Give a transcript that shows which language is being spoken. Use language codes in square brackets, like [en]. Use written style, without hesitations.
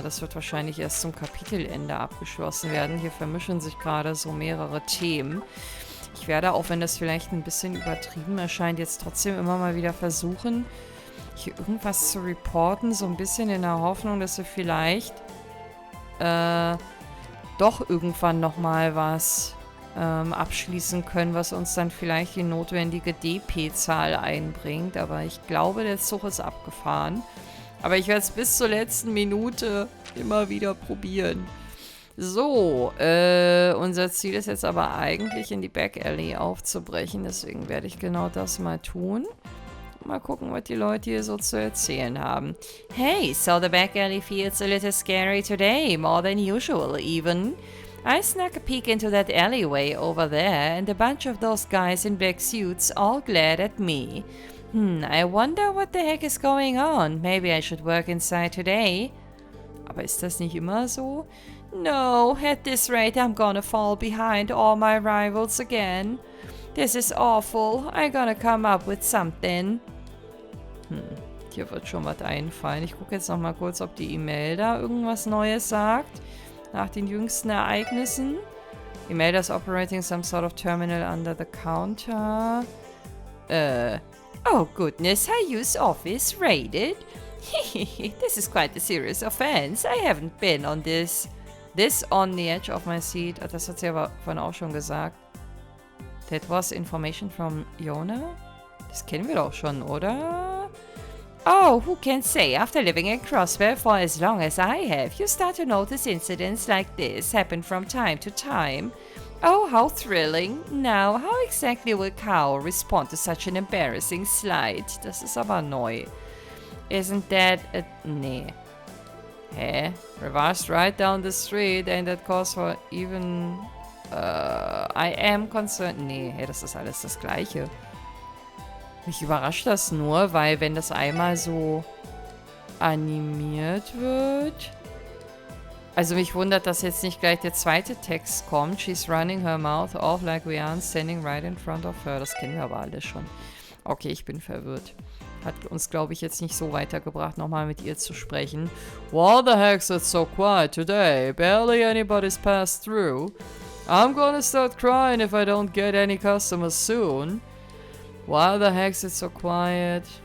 [de] Das wird wahrscheinlich erst zum Kapitelende abgeschlossen werden. Hier vermischen sich gerade so mehrere Themen. Ich werde, auch wenn das vielleicht ein bisschen übertrieben erscheint, jetzt trotzdem immer mal wieder versuchen, hier irgendwas zu reporten. So ein bisschen in der Hoffnung, dass wir vielleicht doch irgendwann nochmal was abschließen können, was uns dann vielleicht die notwendige DP-Zahl einbringt. Aber ich glaube, der Zug ist abgefahren. Aber ich werde es bis zur letzten Minute immer wieder probieren. So, unser Ziel ist jetzt aber eigentlich in die Back-Alley aufzubrechen. Deswegen werde ich genau das mal tun. Mal gucken, was die Leute hier so zu erzählen haben. [en] Hey, so the back-alley feels a little scary today, more than usual even. I snuck a peek into that alleyway over there and a bunch of those guys in black suits all glared at me. I wonder what the heck is going on. Maybe I should work inside today. [de] Aber ist das nicht immer so? [en] No, at this rate I'm gonna fall behind all my rivals again. This is awful. I'm gonna come up with something. [de] Hier wird schon was einfallen. Ich gucke jetzt noch mal kurz, ob die E-Mail da irgendwas Neues sagt. Nach den jüngsten Ereignissen. [en] E-Mail is operating some sort of terminal under the counter. Oh goodness, HIER's office raided? This is quite a serious offense. I haven't been on this on the edge of my seat. [de] Das hat sie aber vorhin auch schon gesagt. [en] That was information from Yona? [de] Das kennen wir doch schon, oder? [en] Oh, who can say? After living in Crosswell for as long as I have, you start to notice incidents like this happen from time to time. Oh, how thrilling. Now, how exactly will Kao respond to such an embarrassing slight? [de] Das ist aber neu. [en] Isn't that a... [de] Nee. Hä? [en] Revache right down the street, ain't that cause for even... I am concerned... [de] Nee, hey, das ist alles das Gleiche. Mich überrascht das nur, weil wenn das einmal so animiert wird... Also mich wundert, dass jetzt nicht gleich der zweite Text kommt. [en] She's running her mouth off like we aren't standing right in front of her. [de] Das kennen wir aber alle schon. Okay, ich bin verwirrt. Hat uns, glaube ich, jetzt nicht so weitergebracht, nochmal mit ihr zu sprechen. [en] What the heck's it so quiet today? Barely anybody's passed through. I'm gonna start crying if I don't get any customers soon. Why the heck's it so quiet?